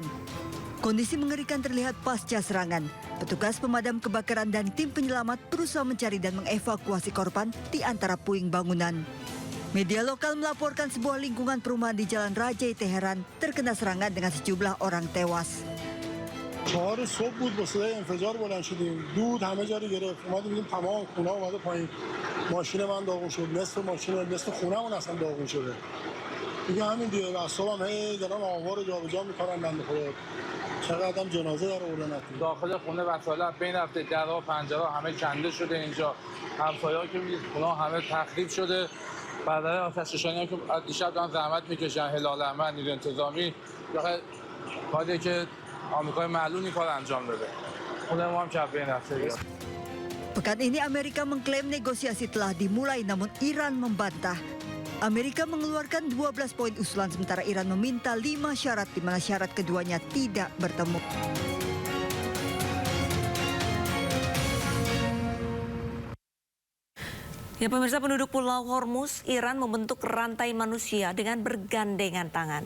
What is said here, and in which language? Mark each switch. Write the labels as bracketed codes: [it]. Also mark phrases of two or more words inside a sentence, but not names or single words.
[id] Kondisi mengerikan terlihat pasca serangan. Petugas pemadam kebakaran dan tim penyelamat berusaha mencari dan mengevakuasi korban di antara puing bangunan. Media lokal melaporkan sebuah lingkungan perumahan di Jalan Rajai, Teheran terkena serangan dengan sejumlah orang tewas. [fa] 4 صبح بود با صدای انفجار بلند شدیم دود همه جا رو گرفت اومدیم دیدیم تمام خونه اومده پایین ماشین من داغون شد نصف ماشین نصف خونه‌مون اصلا داغون شده دیگه همین دیگه اعصابم هی دارن آوا رو جابجا می‌کنن بنده خدا چقدر هم جنازه در آوردن داخل خونه وسایل بین رفته درها و پنجره همه کنده شده اینجا همسایه‌ها که می‌بینید خونه همه تخریب شده برادرای آتش‌نشانی که دیشب دارن زحمت می‌کشن هلال احمر نیروی انتظامی کاری که آمریکای معلومی کار انجام داده. خونه ما هم کف بین رفته. [id] Pekan ini Amerika mengklaim negosiasi telah dimulai namun Iran membantah. Amerika mengeluarkan 12 poin usulan sementara Iran meminta 5 syarat di mana syarat keduanya tidak bertemu. Ya pemirsa, penduduk Pulau Hormuz, Iran membentuk rantai manusia dengan bergandengan tangan.